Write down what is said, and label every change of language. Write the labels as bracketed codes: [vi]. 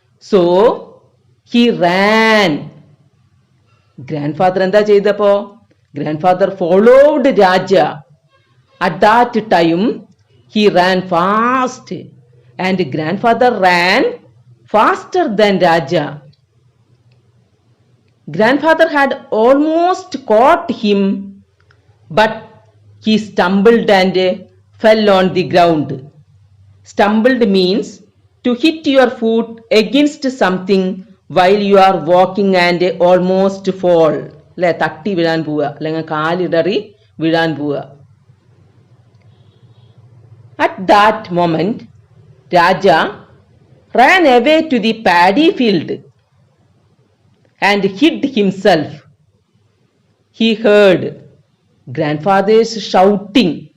[en] So he ran. Grandfather [ml] എന്താ ചെയ്തപ്പോ, [en] Grandfather followed Raja. At that time he ran fast and grandfather ran faster than Raja. Grandfather had almost caught him, but he stumbled and fell on the ground. Stumbled means to hit your foot against something while you are walking and almost fall. [ml] അല്ലെ, തട്ടി വീഴാൻ പോവുക, അല്ലെങ്കിൽ കാലിടറി വീഴാൻ പോവുക. [en] At that moment, Raja ran away to the paddy field and hid himself. He heard grandfather's shouting.